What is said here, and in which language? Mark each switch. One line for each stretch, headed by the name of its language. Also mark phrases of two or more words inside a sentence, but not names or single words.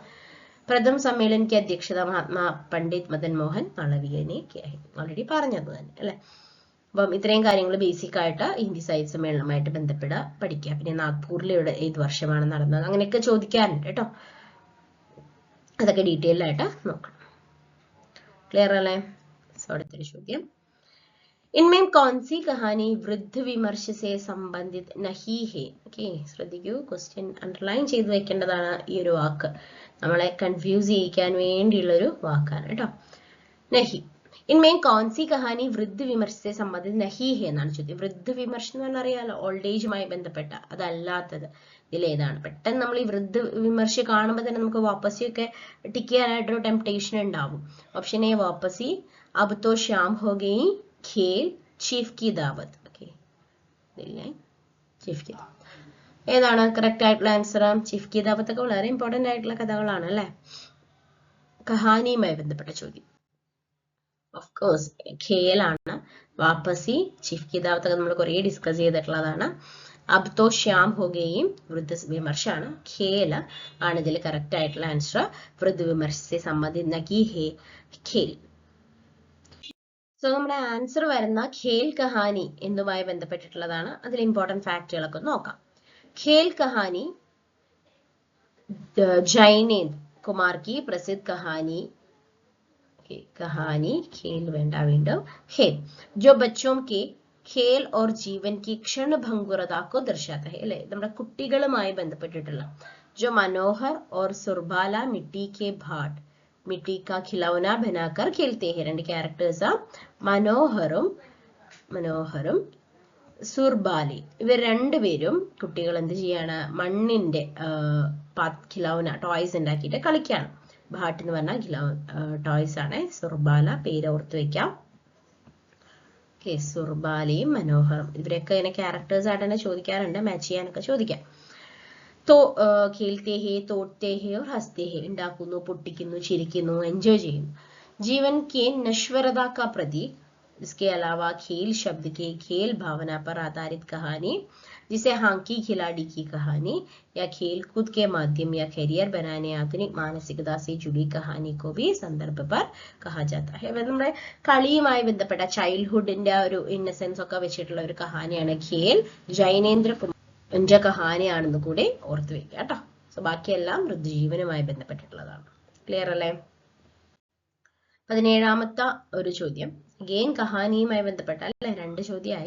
Hindi: प्रथम सम्मेलन की अध्यक्षता
Malayalam: മഹാത്മാ പണ്ഡിറ്റ് മദൻ മോഹൻ മാളവിയനെ ഓൾറെഡി പറഞ്ഞത് തന്നെ അല്ലെ. അപ്പം ഇത്രയും കാര്യങ്ങൾ ബേസിക് ആയിട്ട് ഹിന്ദി സാഹിത്യ സമ്മേളനവുമായിട്ട് ബന്ധപ്പെട്ട് പഠിക്കുക. പിന്നെ നാഗ്പൂരിൽ ഏത് വർഷമാണ് നടന്നത് അങ്ങനെയൊക്കെ ചോദിക്കാറുണ്ട് കേട്ടോ. അതൊക്കെ ഡീറ്റെയിൽ ആയിട്ട് നോക്കണം. ക്ലിയർ അല്ലേ? സോ അടുത്തൊരു ചോദ്യം.
Hindi: इनमें कौन सी कहानी वृद्ध विमर्श से संबंधित नहीं है?
Malayalam: ഓക്കെ, ശ്രദ്ധിക്കൂ,
English: question underline
Malayalam: ചെയ്ത് വെക്കേണ്ടതാണ്. ഈ ഒരു വാക്ക് നമ്മളെ കൺഫ്യൂസ് ചെയ്യിക്കാൻ വേണ്ടിയുള്ള ഒരു വാക്കാണ് കേട്ടോ.
Hindi: नहीं इनमें कौन सी कहानी वृद्ध विमर्श से संबंधित नहीं है
Malayalam: എന്നാണ് ചോദ്യം. വൃദ്ധ വിമർശം എന്ന് പറഞ്ഞാൽ അറിയാലോ,
English: old age
Malayalam: ബന്ധപ്പെട്ട. അതല്ലാത്തത് ഇതിലേതാണ്? പെട്ടെന്ന് നമ്മൾ ഈ വൃദ്ധ വിമർശ കാണുമ്പോൾ തന്നെ നമുക്ക് വാപ്പസിയൊക്കെ ടിക്ക് ചെയ്യാനായിട്ടൊരു ടെംപ്ടേഷൻ ഉണ്ടാവും. ഓപ്ഷൻ എ വാപ്പസി,
Hindi: अब तो शाम हो गई, खेल, चीफ की दावत.
Malayalam: ഓക്കെ, ചീഫ് की दावत ഏതാണ് കറക്റ്റ് ആയിട്ടുള്ള ആൻസർ? ചീഫ് की दावत ഒക്കെ വളരെ ഇമ്പോർട്ടന്റ് ആയിട്ടുള്ള കഥകളാണ് അല്ലെ, കഹാനിയുമായി ബന്ധപ്പെട്ട ചോദ്യം.
English: of course
Malayalam: ഖേലാണ്. വാപ്പസി, ചീഫ് की दावत ഒക്കെ നമ്മൾ കുറെ ഡിസ്കസ് ചെയ്തിട്ടുള്ളതാണ്. അബ് തോ ശ്യാം ഹോ ഗയും വൃദ്ധ വിമർശാണ്. ഖേൽ ആണ് ഇതിൽ കറക്റ്റ് ആയിട്ടുള്ള ആൻസർ.
Hindi: वृद्ध विमर्श से संबंधित नहीं है खेल.
Malayalam: സോ നമ്മുടെ ആൻസർ വരുന്ന ഖേൽ കഹാനി എന്നുമായി ബന്ധപ്പെട്ടിട്ടുള്ളതാണ്. അതിൽ ഇമ്പോർട്ടന്റ് ഫാക്ടുകളൊക്കെ നോക്കാം.
Hindi: खेल कहानी जैनेन्द्र कुमार की प्रसिद्ध कहानी खेल वेंडा विंडो है जो बच्चों के खेल और जीवन की क्षण भंगुरता को दर्शाता है
Malayalam: അല്ലേ നമ്മുടെ കുട്ടികളുമായി ബന്ധപ്പെട്ടിട്ടുള്ള
Hindi: जो मनोहर और सुरबाला मिट्टी के भाट मिट्टी का खिलौना बनाकर खेलते हैं.
Malayalam: രണ്ട് ക്യാരക്ടേഴ്സ് മനോഹറും സുർബാലി ഇവർ രണ്ടുപേരും കുട്ടികൾ എന്ത് ചെയ്യാണ്, മണ്ണിന്റെ ഖിലൗന ടോയ്സ് ഉണ്ടാക്കിയിട്ട് കളിക്കാണ്. ഭാട്ട് എന്ന് പറഞ്ഞാൽ ടോയ്സ് ആണ്. സുർബാല പേര് ഓർത്ത് വെക്കാം. ഓക്കെ, സുർബാലയും മനോഹറും ഇവരൊക്കെ ഇങ്ങനെ ക്യാരക്ടേഴ്സ് ആയിട്ട് തന്നെ ചോദിക്കാറുണ്ട്, മാച്ച് ചെയ്യാനൊക്കെ ചോദിക്കാം.
Hindi: खेलते हैं, तोड़ते हैं और हंसते हैं.
Malayalam: ഉണ്ടാക്കുന്നു, പൊട്ടിക്കുന്നു, ചിരിക്കുന്നു, എൻജോയ് ചെയ്യുന്നു.
Hindi: जीवन के नश्वरता का प्रतीक. इसके अलावा खेल शब्द के खेल भावना पर आधारित कहानी जिसे हॉकी खिलाड़ी की कहानी या खेल कूद के माध्यम या करियर बनाने आधुनिक मानसिकता से जुड़ी कहानी को भी संदर्भ पर कहा जाता है.
Malayalam: നമ്മുടെ കളിയുമായി ബന്ധപ്പെട്ട ചൈൽഡ്ഹുഡിന്റെ ഒരു ഇന്നസെൻസ് ഒക്കെ വെച്ചിട്ടുള്ള ഒരു കഹാനിയാണ് ഖേൽ. ജൈനേന്ദ്ര കുമാറിന്റെ കഹാനിയാണെന്ന് കൂടി ഓർത്ത് വെക്കുക കേട്ടോ. സോ ബാക്കിയെല്ലാം ഋതുജീവനുമായി ബന്ധപ്പെട്ടിട്ടുള്ളതാണ്. ക്ലിയർ അല്ലേ? 17ാമത്തെ ഒരു ചോദ്യം ഗെയിൻ കഹാനിയുമായി ബന്ധപ്പെട്ട അല്ലെ, രണ്ട് ചോദ്യമായി.